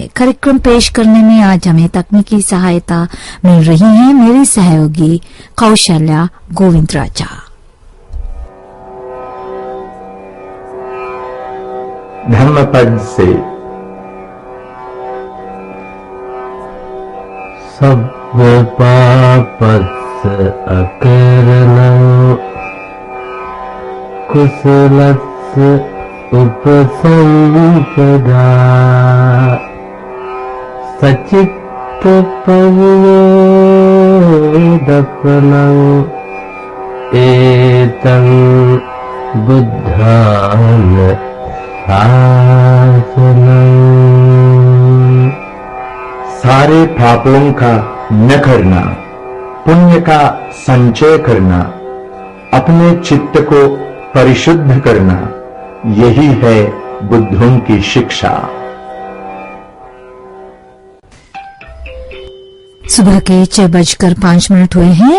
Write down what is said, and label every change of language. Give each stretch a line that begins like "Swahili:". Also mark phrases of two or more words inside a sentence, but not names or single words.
Hindi: कार्यक्रम पेश करने में आज हमें तकनीकी सहायता मिल रही है मेरी सहयोगी कौशल्या गोविंद राजा। धम्मपद से
Pali: सब पापस अकरणं कुशलस्य उपसंपदा सचित्तपरियोदपनं एतं बुद्धान शासनं।
Hindi: सारे पापों का न करना, पुण्य का संचय करना, अपने चित्त को परिशुद्ध करना, यही है बुद्धों की शिक्षा। सुबह के 6:05 हुए हैं।